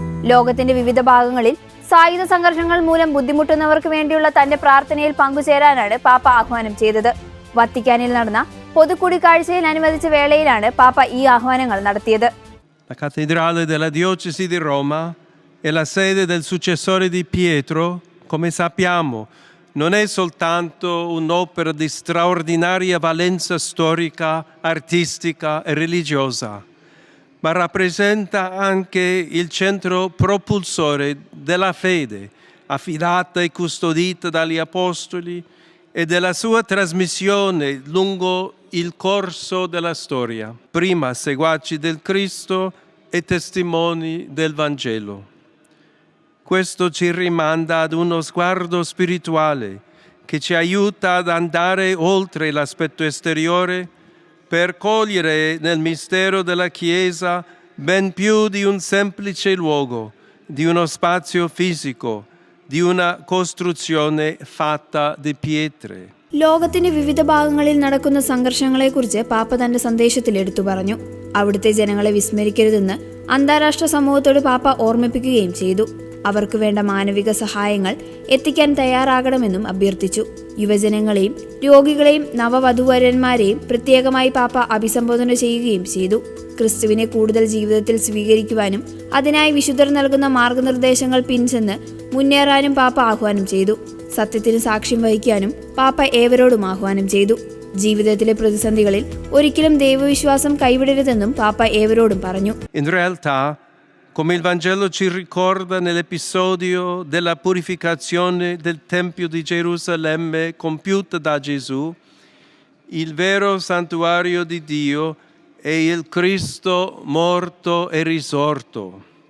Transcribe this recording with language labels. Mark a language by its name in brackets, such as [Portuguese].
[Malayalam] ലോകത്തിന്റെ വിവിധ ഭാഗങ്ങളിൽ സായുധ സംഘർഷങ്ങൾ മൂലം ബുദ്ധിമുട്ടുന്നവർക്ക് വേണ്ടിയുള്ള തന്റെ പ്രാർത്ഥനയിൽ പങ്കുചേരാനാണ് പാപ്പ ആഹ്വാനം ചെയ്തത്. വത്തിക്കാനിൽ നടന്ന പൊതുകൂടിക്കാഴ്ചയിൽ അനുവദിച്ച വേളയിലാണ് പാപ്പ ഈ ആഹ്വാനങ്ങൾ നടത്തിയത്. [Italian] La cattedrale della diocesi di Roma è la sede del successore di Pietro, come sappiamo, non è soltanto un'opera di straordinaria valenza storica, artistica e religiosa, ma rappresenta anche il centro propulsore della fede, affidata e custodita dagli apostoli, e della sua trasmissione lungo il corso della storia, prima seguaci del Cristo e testimoni del Vangelo. Questo ci rimanda ad uno sguardo spirituale che ci aiuta ad andare oltre l'aspetto esteriore per cogliere nel mistero della Chiesa ben più di un semplice luogo, di uno spazio fisico, di una costruzione fatta di pietre. [Malayalam] ലോകത്തിന്റെ വിവിധ ഭാഗങ്ങളിൽ നടക്കുന്ന സംഘർഷങ്ങളെക്കുറിച്ച് പാപ്പ തന്റെ സന്ദേശത്തിൽ എടുത്തു പറഞ്ഞു. അവിടുത്തെ ജനങ്ങളെ വിസ്മരിക്കരുതെന്ന് അന്താരാഷ്ട്ര സമൂഹത്തോട് പാപ്പ ഓർമ്മിപ്പിക്കുകയും ചെയ്തു. അവർക്ക് വേണ്ട മാനവിക സഹായങ്ങൾ എത്തിക്കാൻ തയ്യാറാകണമെന്നും അഭ്യർത്ഥിച്ചു. യുവജനങ്ങളെയും രോഗികളെയും നവവധൂവരന്മാരെയും പ്രത്യേകമായി പാപ്പ അഭിസംബോധന ചെയ്യുകയും ചെയ്തു. ക്രിസ്തുവിനെ കൂടുതൽ ജീവിതത്തിൽ സ്വീകരിക്കുവാനും അതിനായി വിശുദ്ധർ നൽകുന്ന മാർഗനിർദ്ദേശങ്ങൾ പിൻചെന്ന് മുന്നേറാനും പാപ്പ ആഹ്വാനം ചെയ്തു. സത്യത്തിന് സാക്ഷ്യം വഹിക്കാനും പാപ്പ ഏവരോടും ആഹ്വാനം ചെയ്തു. ജീവിതത്തിലെ പ്രതിസന്ധികളിൽ ഒരിക്കലും ദൈവവിശ്വാസം കൈവിടരുതെന്നും പാപ്പ ഏവരോടും പറഞ്ഞു. [Italian] In realtà, come il Vangelo ci ricorda nell'episodio della purificazione del Tempio di Gerusalemme compiuta da Gesù, il vero santuario di Dio è il Cristo morto e risorto.